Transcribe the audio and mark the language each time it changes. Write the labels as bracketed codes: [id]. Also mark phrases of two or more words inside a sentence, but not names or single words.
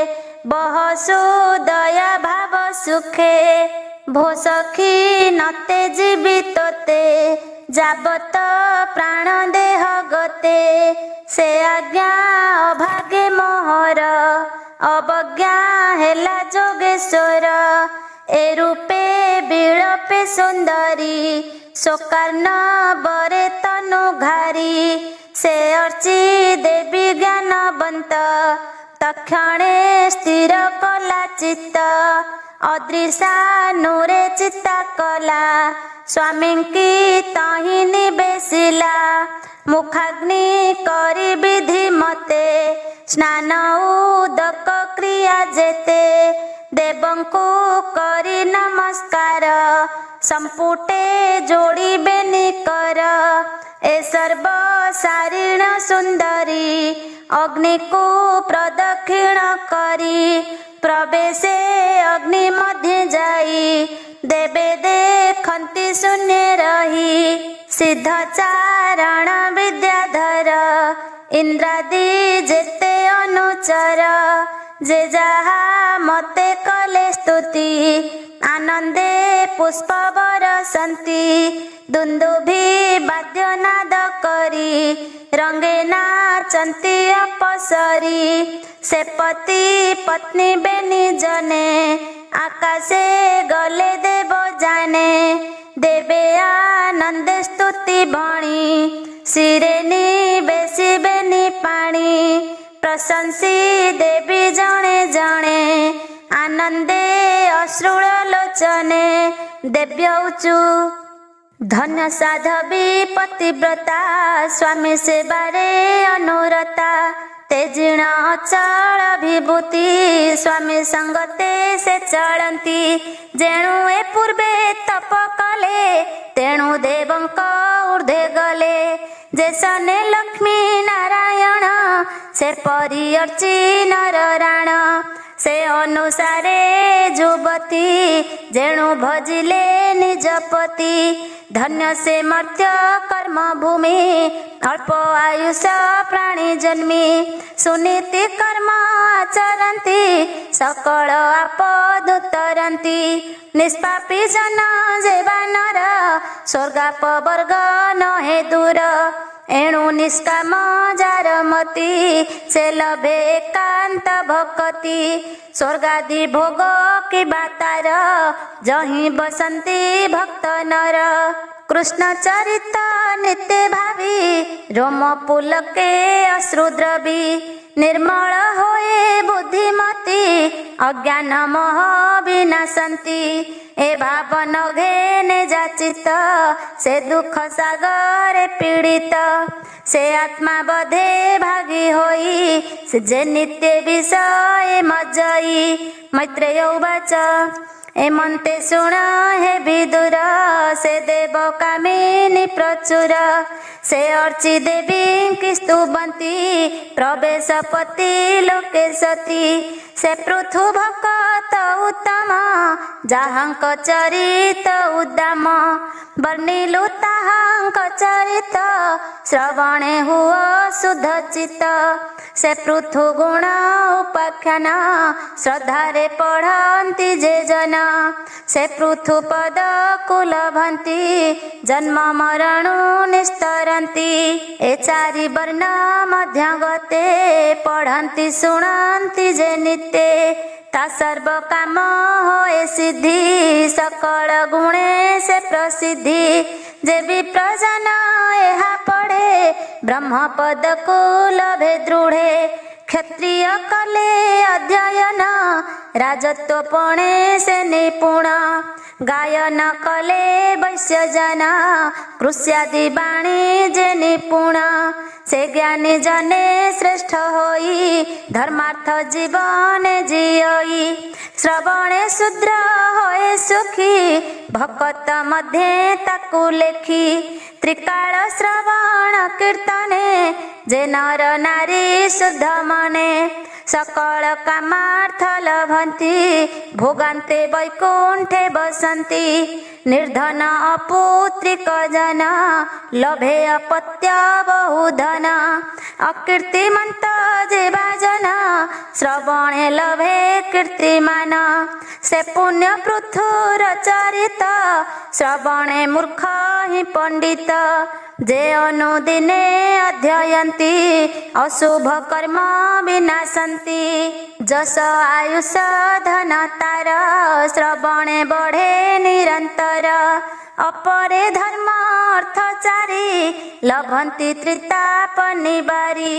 [or] ବହସୁ ଦୟା ଭାବ ସୁଖେ ଭୋ ସଖୀ ନତେ ଜୀବିତତେ ଯାବତ ପ୍ରାଣ ଦେହ ଗତେ ସେ ଆଜ୍ଞା ଅଭାଗେ ମୋହର ଅବଜ୍ଞା ହେଲା ଯୋଗେଶ୍ୱର ଏ ରୂପେ ବିଳପେ ସୁନ୍ଦରୀ ସୋକର୍ଣ ବରେ ତନୁ ଘାରୀ ସେ ଅର୍ଚ୍ଚି ଦେବୀ ଜ୍ଞାନବନ୍ତ ତକ୍ଷଣେ ସ୍ଥିର କଲା ଚିତ୍ତ ଅଦୃଶା ନୂରେ ଚିତ୍ତା କଲା ସ୍ୱାମୀ କି ତହି ନିବେଶିଲା ମୁଖାଗ୍ନି କରି ବିଧି ମତେ ସ୍ନାନ ଉଦକ କ୍ରିୟା ଯେତେ ଦେବଙ୍କୁ କରି ନମସ୍କାର ସମ୍ପୁଟେ ଯୋଡ଼ି ବେନି କର ଏ ସର୍ବ ସାରିଣ ସୁନ୍ଦରୀ ଅଗ୍ନି କୋ ପ୍ରଦକ୍ଷିଣ କରି ପ୍ରବେଶେ ଅଗ୍ନି ମଧ୍ୟ ଯାଇ ଦେବେ ଦେଖନ୍ତି ଶୂନ୍ୟ ରହି ସିଦ୍ଧ ଚାରଣ ବିଦ୍ୟାଧର ଇନ୍ଦ୍ରାଦି ଯେତେ ଅନୁଚର ଯେ ଯହା ମତେ କଲେ ସ୍ତୁତି ଆନନ୍ଦେ ପୁଷ୍ପ ବରଷନ୍ତି ଦୁନ୍ଦୁଭି ବାଦ୍ୟନାଦ କରି ରଙ୍ଗେ ନାଚନ୍ତି ଅପସରୀ ସେ ପତି ପତ୍ନୀ ବେନି ଜଣେ ଆକାଶେ ଗଲେ ଦେବ ଯାନେ ଦେବେ ଆନନ୍ଦ ସ୍ତୁତି ଭଣି ଶିରେନି ବେସି ବେନି ପାଣି ପ୍ରଶଂସି ଦେବୀ ଜଣେ ଜଣେ ଆନନ୍ଦେ ଅଶ୍ରୁଳ ଲୋଚନେ ଦେବ୍ୟୌଚୁ ଧନ୍ୟ ସାଧ୍ୱୀ ପତିବ୍ରତା ସ୍ୱାମୀ ସେବାରେ ଅନୁରତା ତେଜିଣ ଅଚଳ ବିଭୂତି ସ୍ୱାମୀ ସଙ୍ଗତେ ସେ ଚଳତି ଯେଣୁ ଏ ପୂର୍ବେ ତପ କଲେ ତେଣୁ ଦେବଙ୍କ ଊର୍ଦ୍ଧ୍ୱେ ଗଲେ ଯେସନେ ଲକ୍ଷ୍ମୀ ନାରାୟଣ ସେ ପରି ଅର୍ଚ୍ଚି ନର ରାଣ ସେ ଅନୁସାରେ ଯୁବତୀ ଯେଣୁ ଭଜିଲେ ନିଜପତି ଧନ୍ୟ ସେ ମର୍ତ୍ତ୍ୟ କର୍ମ ଭୂମି ଅଳ୍ପ ଆୟୁଷ ପ୍ରାଣୀ ଜନ୍ମି ସୁନୀତି କର୍ମ ଆଚରତି ସକଳ ଆପଦ ଉତରତି ନିଷ୍ପାପୀ ଜନ ଯେବାନର ସ୍ୱର୍ଗାପ ବର୍ଗ ନହେ ଦୂର ଏଣୁ ନିଷ୍କାମ ଯାର ମତି ସେ ଲଭେ ଏକାନ୍ତ ଭକ୍ତି ସ୍ୱର୍ଗାଦି ଭୋଗ କି ବାତାର ଯହି ବସନ୍ତି ଭକ୍ତ ନର କୃଷ୍ଣ ଚରିତ ନିତ୍ୟ ଭାବି ରୋମ ପୁଲକେ ଅଶ୍ରୁଦ୍ରବି ନିର୍ମଳ ହୋଏ ବୁଦ୍ଧିମତୀ ଅଜ୍ଞାନ ମୋହ ବିନାଶନ୍ତି ଏ ଭାବନ ଘେନେ ଯାଚିତ ସେ ଦୁଖ ସାଗର ପୀଡ଼ିତ ସେ ଆତ୍ମା ବଧେ ଭାଗୀ ହୋଇ ସେ ଯେ ନିତ୍ୟ ବିଷୟ ମଜଇ। ମୈତ୍ରେୟ ଉବାଚ ଏମନ୍ତେ ଶୁଣ ହେ ବିଦୁର ସେ ଦେବ କାମିନୀ ପ୍ରଚୁର ସେ ଅର୍ଚ୍ଚି ଦେବୀ କି ସ୍ତୁବନ୍ତି ପ୍ରବେଶପତି ଲୋକେ ସତୀ। ସେ ପୃଥୁ ଭକ୍ତ ଉତ୍ତମ ଯାହାଙ୍କ ଚରିତ ଉଦ୍ଦାମ ବର୍ଣ୍ଣିଲୁ ତାହାଙ୍କ ଚରିତ ଶ୍ରବଣେ ହୁଅ ଶୁଦ୍ଧ ଚିତ୍ତ। ସେ ପୃଥୁ ଗୁଣ ଉପାଖ୍ୟାନ ଶ୍ରଦ୍ଧାରେ ପଢ଼ନ୍ତି ଯେ ଜନ ସେ ପୃଥୁ ପଦ କୁଳଭନ୍ତି ଜନ୍ମ ମରଣୁ ନିସ୍ତରନ୍ତି। ଏ ଚାରି ବର୍ଣ୍ଣ ମଧ୍ୟ ଗତେ ପଢ଼ନ୍ତି ଶୁଣନ୍ତି ଯେ ନିତ୍ୟ ତା ସର୍ବ କାମ ହୋଏ ସିଦ୍ଧି ସକଳ ଗୁଣେ ସେ ପ୍ରସିଦ୍ଧି। ଯେ ବିପ୍ରଜନ ଏହା ପଢ଼େ ବ୍ରହ୍ମ ପଦ କୋ ଲଭେ ଦୃଢ଼େ କ୍ଷତ୍ରିୟ କଲେ ଅଧ୍ୟୟନ ରାଜତ୍ୱ ପଣେ ସେ ନିପୁଣ ଗାୟନ କଲେ ବୈଶ୍ୟ ଜନ କୃଷ୍ୟାଦି ବାଣିଜ୍ୟ ନିପୁଣ। ସେ ଜ୍ଞାନୀ ଜନେ ଶ୍ରେଷ୍ଠ ହୋଇ ଧର୍ମାର୍ଥ ଜୀବନ ଜିୟଇ ଶ୍ରବଣେ ଶୂଦ୍ର ହୋଏ ସୁଖୀ ଭକ୍ତ ମଧ୍ୟେ ତାକୁ ଲେଖି। ତ୍ରିକାଳ ଶ୍ରବଣ କୀର୍ତ୍ତନେ ଯେ ନର ନାରୀ ଶୁଦ୍ଧ ମନେ ସକଳ କାମାର୍ଥ ଲଭନ୍ତି ଭୋଗାନ୍ତେ ବୈକୁଣ୍ଠେ ବସନ୍ତି। ନିର୍ଦ୍ଧନ ଅପୁତ୍ରିକ ଜନ ଲଭେ ଅପତ୍ୟ ବହୁଧନ ଅକୀର୍ତ୍ତିମନ୍ତ ଯେବା ଜନ ଶ୍ରବଣେ ଲଭେ କୀର୍ତ୍ତିମାନ। ସେ ପୁଣ୍ୟ ପୃଥୁର ଚରିତ ଶ୍ରବଣେ ମୂର୍ଖ ହି ପଣ୍ଡିତ ଯେ ଅନୁଦିନେ ଅଧ୍ୟୟନ୍ତି ଅଶୁଭ କର୍ମ ବିନାଶନ୍ତି। ଯସ ଆୟୁଷ ଧନ ତାର ଶ୍ରବଣେ ବଢ଼େ ନିରନ୍ତର ଅପରେ ଧର୍ମ ଅର୍ଥ ଚାରି ଲଭନ୍ତି ତ୍ରିତାପ ନିବାରି।